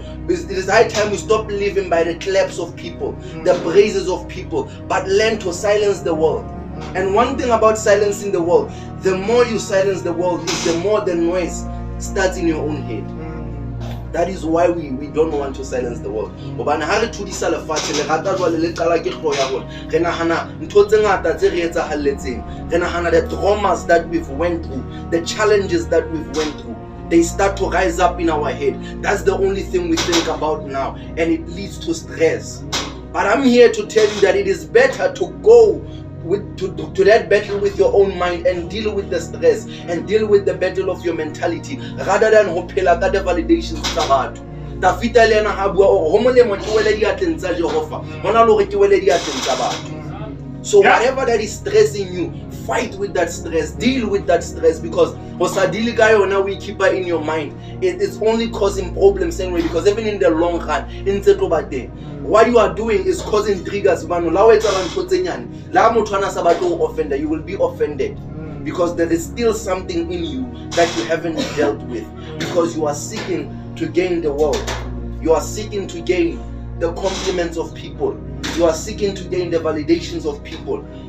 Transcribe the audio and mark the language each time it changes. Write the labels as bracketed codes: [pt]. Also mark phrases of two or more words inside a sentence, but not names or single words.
[en] It is high time we stop living by the claps of people, the praises of people, but learn to silence the world. And one thing about silencing the world, the more you silence the world, is the more the noise starts in your own head. That is why we don't want to silence the world. [st] Hobane ha re thudisa lefatshe le rata jwale le qala ke hloho ya rona. Re nahana ntho tse ngata tse re etsahalletseng. Re nahana [en] the traumas that we've went through, the challenges that we've went through. They start to rise up in our head. That's the only thing we think about now, and it leads to stress. But I'm here to tell you that it is better to go to that battle with your own mind and deal with the stress and deal with the battle of your mentality rather than [st] ho phela ka [en] the validations [st] tsa batho. Tafita le yena ha bua o ho molemo ke wele diatleng tsa Jehova hona le hore ke wele diatleng tsa batho. [en] So whatever that is stressing you, fight with that stress, deal with that stress, because [st] osadili ka yona [en] we keep her in your mind. It's only causing problems anyway, because even in the long run what you are doing is causing triggers. You will be offended because there is still something in you that you haven't dealt with, because you are seeking to gain the world, you are seeking to gain the compliments of people, you are seeking to gain the validations of people.